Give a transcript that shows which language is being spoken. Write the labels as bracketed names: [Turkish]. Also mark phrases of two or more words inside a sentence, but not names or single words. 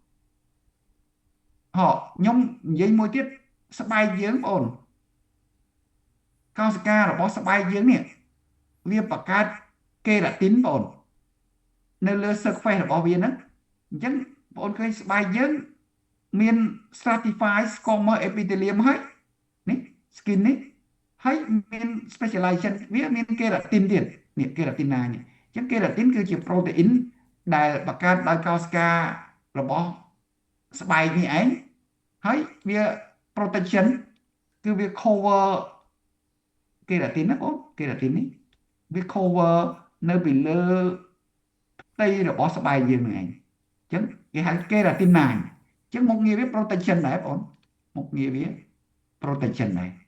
[Khmer] ខ្ញុំនិយាយមួយទៀតស្បែកយើងបងកោសិការបស់ស្បែកយើងនេះវាបង្កើតកេរ៉ាទីនបងនៅលើ surface របស់វាហ្នឹងអញ្ចឹង បងឃើញស្បែកយើងមាន [English] stratified squamous epithelium [Khmer] ហើយនេះ skin នេះហើយមាន specialization វាមានកេរ៉ាទីន ទៀតនេះកេរ៉ាទីនណានេះអញ្ចឹងកេរ៉ាទីនគឺជា protein ដែលបង្កើតដោយកោសិការបស់ស្បែកនេះឯងហើយវា protection គឺវា cover កេរ៉ាទីនណាបងកេរ៉ាទីននេះវា cover នៅពីលើផ្ទៃរបស់ស្បែកយើងហ្នឹងឯងអញ្ចឹងគេហៅកេរ៉ាទីនណាអញ្ចឹងមុខងារវា protection ដែរបងមុខងារវា protection ដែរ